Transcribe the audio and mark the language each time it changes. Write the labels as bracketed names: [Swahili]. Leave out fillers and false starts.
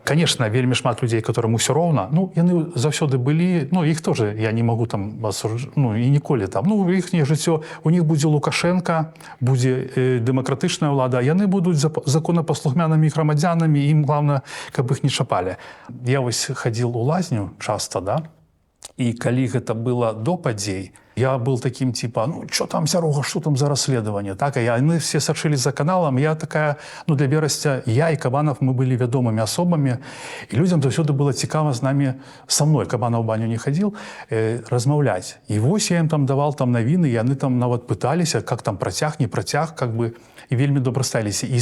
[Belarusian] Конечно, вельмі шмат людзей, которым усё роўна, яны заўсёды былі, іх тоже я не магу там, і ніколі там. Іхняе жыццё, у них будзе Лукашенко, будзе дэмакратычная ўлада, яны будуць законапаслухмянымі грамадзянамі, ім главное, каб іх не чапалі. Я вось хадзіл у лазню часта, да? [Russian] І калі гэта было до падзей, я был таким типа, что там, Сярога, что там за расследование? [Belarusian] Так, мы все сачылі за каналам, я такая, для Берасця, я і Кабанов, мы былі вядомымі асобамі, і людзям заўсёды было цікава з намі, са мной, Кабанов в баню не хадзіл, размаўляць. І вось я ім там давал там навіны, яны там нават пыталіся, как там працяг, не працяг, как бы, і вельмі добра ставіліся.